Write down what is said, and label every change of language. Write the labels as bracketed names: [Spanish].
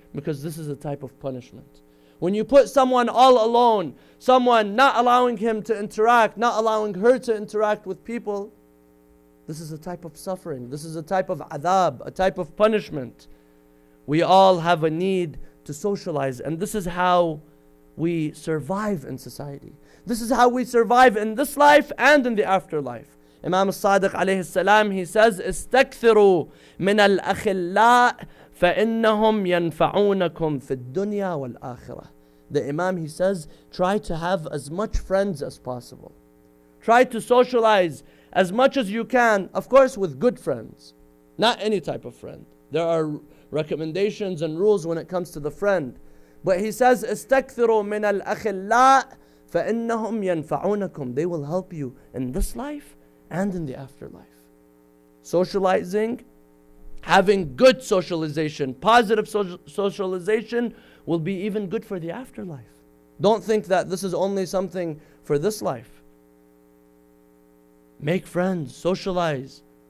[English] Because this is a type of punishment. When you put someone all alone, someone not allowing him to interact, not allowing her to interact with people, this is a type of suffering. This is a type of adab, a type of punishment. We all have a need to socialize, and this is how we survive in society. This is how we survive in this life and in the afterlife. [Arabic] Imam al-Sadiq alayhi salam, [English] he says, [Arabic] استكثروا من الأخلاء فإنهم ينفعونكم في الدنيا والآخرة. [English] The Imam, he says, try to have as much friends as possible. Try to socialize as much as you can, of course with good friends, not any type of friend. There are recommendations and rules when it comes to the friend. But he says, [Arabic] استكثروا من الأخلاء فإنهم ينفعونكم. [English] They will help you in this life and in the afterlife. Socializing, having good socialization, positive socialization will be even good for the afterlife. Don't think that this is only something for this life. Make friends, socialize.